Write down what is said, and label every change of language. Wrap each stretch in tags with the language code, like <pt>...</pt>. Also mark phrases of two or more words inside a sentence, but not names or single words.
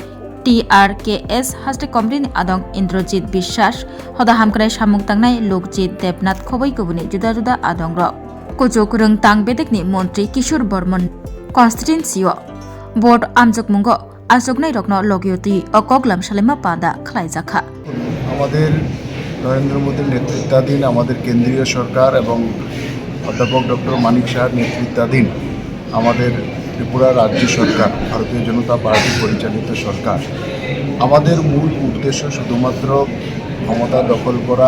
<trp>TRKS हास्टे कमिटिनि आदं इन्द्रजित বিশ্বাস हदा हामक्राय सामुं तांनाय लोकजित देबनाथ खबै गुबुनि जुदा जुदा आदं र कुचुक रों तांबेदिकनि मन्त्री किशोर बर्मन कन्स्टिट्युएन्सियो बोर्ड आमजुक मुंगो आचुकनाय रकनो लगयोतै कगलाम सालायमा पान्दा खलायजाखा</trp> <bn>আমাদের নরেন্দ্র মোদীর নেতৃত্বাধীন আমাদের কেন্দ্রীয় সরকার এবং অধ্যাপক ডক্টর মানিক শাহর নেতৃত্বাধীন আমাদের ত্রিপুরা রাজ্য সরকার ভারতীয় জনতা পার্টি পরিচালিত সরকার আমাদের মূল উদ্দেশ্য শুধুমাত্র ক্ষমতা দখল করা</bn>